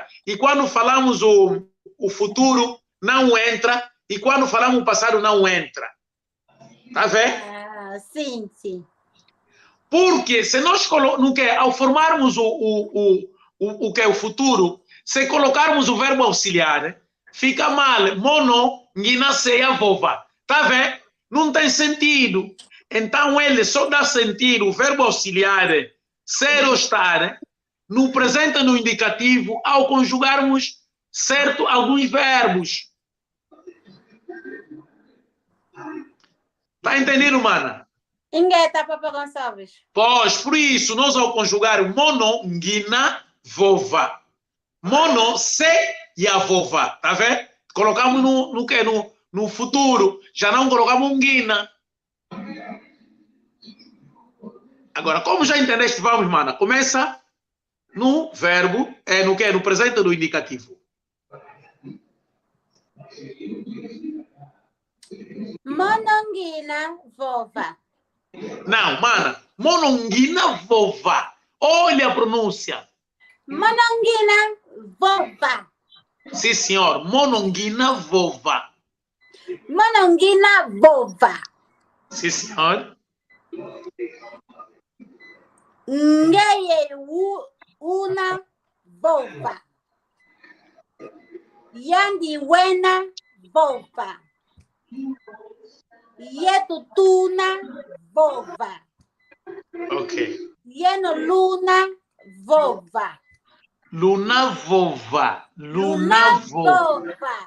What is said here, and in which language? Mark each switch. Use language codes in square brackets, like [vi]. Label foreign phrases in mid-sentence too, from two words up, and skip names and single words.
[pt] E quando falamos o futuro, não entra. E quando falamos o passado, não entra. Está vendo? Sim, sim. Porque se nós ao formarmos o que é o futuro, se colocarmos o verbo auxiliar, fica mal. [kg] Mono, nginaseia, vova. [pt] Tá vendo? Não tem sentido. Então ele só dá sentido, o verbo auxiliar, ser ou estar, no presente e no indicativo, ao conjugarmos alguns verbos. Tá entendendo, mana? [kg] Ingueta, Papa Gonçalves. [pt] Pois, por isso, nós ao conjugar [kg] mono, ngina, vova. Mono, se e a vova. [pt] Tá vendo? Colocamos no futuro. Já não colocamos ngina. Agora, como já entendeste, vamos, mana. Começa no verbo, no presente do indicativo. [kg] Monongina, vova. [pt] Não, mana. [kg] Monongina, vova. [pt] Olha a pronúncia. [kg] Monongina, vova. [pt] Sim, senhor. [kg] Monongina, vova. Monongina, vova. [pt] Sim, senhor. [kg] Ngeye una vova. Yandi wena vova. Yetutuna vova. Ok. Yeno luna vova. Luna vova. Luna vova.